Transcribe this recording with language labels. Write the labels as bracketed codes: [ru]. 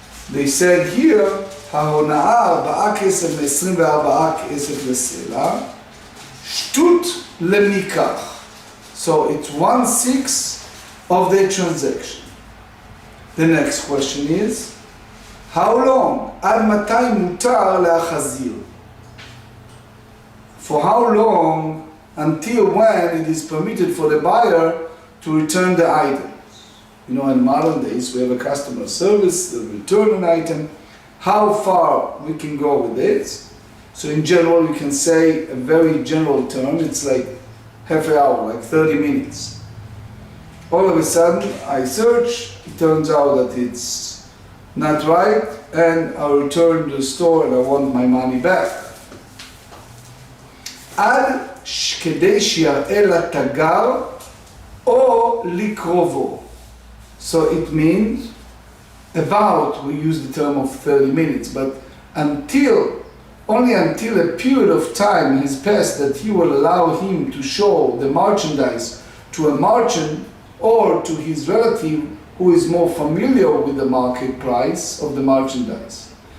[en] They said here, [he] ההונאה 4 כסף מ-24 כסף לסלע, שטות למיקח. [en] So it's 1/6 of the transaction. The next question is, how long? [he] עד מתי מותר להחזיר? [en] For how long, until when it is permitted for the buyer to return the item? You know, in modern days, we have a customer service, they return an item. How far we can go with it? So in general, we can say a very general term, it's like half an hour, like 30 minutes. All of a sudden, I search, it turns out that it's not right, and I return to the store and I want my money back. [he] עד כדי שיראה לתגר או לקרובו. [en] So it means about, we use the term of 30 minutes, but only until a period of time has passed that he will allow him to show the merchandise to a merchant or to his relative who is more familiar with the market price of the merchandise.